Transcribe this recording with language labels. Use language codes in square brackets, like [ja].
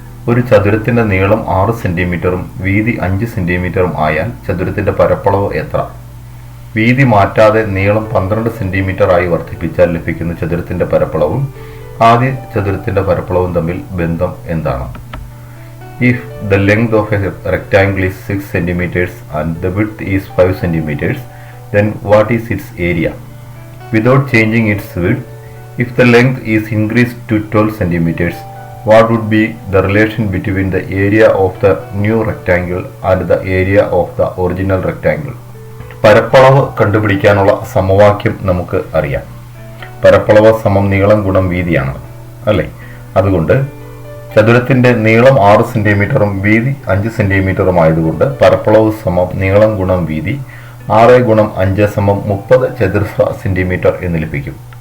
[ml] ഒരു ചതുരത്തിന്റെ നീളം 6 സെന്റിമീറ്ററും വീതി 5 സെന്റിമീറ്ററും ആയാൽ ചതുരത്തിന്റെ പരപ്പളവ് എത്ര? വീതി മാറ്റാതെ നീളം 12 സെന്റിമീറ്റർ ആയി വർദ്ധിപ്പിച്ചാൽ ലഭിക്കുന്ന ചതുരത്തിന്റെ പരപ്പളവും ആദ്യ ചതുരത്തിന്റെ പരപ്പളവും തമ്മിൽ ബന്ധം എന്താണ്? [en] If the length of a rectangle is 6 centimeters and the width is 5 centimeters, then what is its area? Without changing its width, if the length is increased to 12 centimeters, what would be the relation between the area of the new rectangle and the area of the original rectangle? [ml] പരപ്പളവ് കണ്ടുപിടിക്കാനുള്ള സമവാക്യം നമുക്ക് അറിയാം. പരപ്പളവ് സമം നീളം ഗുണം വീതിയാണ്, അല്ലേ? അതുകൊണ്ട് ചതുരത്തിന്റെ നീളം 6 സെന്റിമീറ്ററും വീതി 5 സെന്റിമീറ്ററും ആയതുകൊണ്ട് പരപ്പളവ് സമം നീളം ഗുണം വീതി 6 ഗുണം 5 സമം 30 ചതുരശ്ര സെന്റിമീറ്റർ എന്ന് ലഭിക്കും.